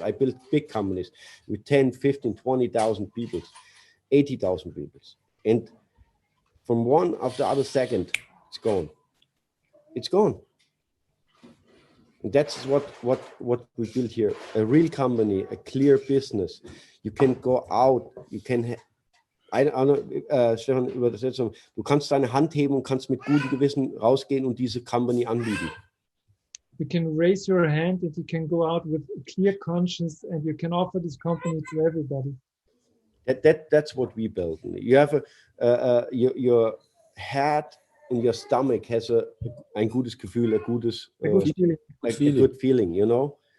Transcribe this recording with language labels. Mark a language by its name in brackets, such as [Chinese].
[English] I build big companies with 10, 15, 20,000 people, 80,000 people. And from one of the other second, it's gone. It's gone. And that's what we build here. A real company, a clear business. You can go out, you can Stefan, Übersetzung. [German] Du kannst deine Hand heben und kannst mit gutem Gewissen rausgehen und diese Company anbieten. [English] You can raise your hand and you can go out with a clear conscience and you can offer this company to everybody. That's what we build. You have your head and your stomach has [German] ein gutes Gefühl, [English] a good feeling, you know.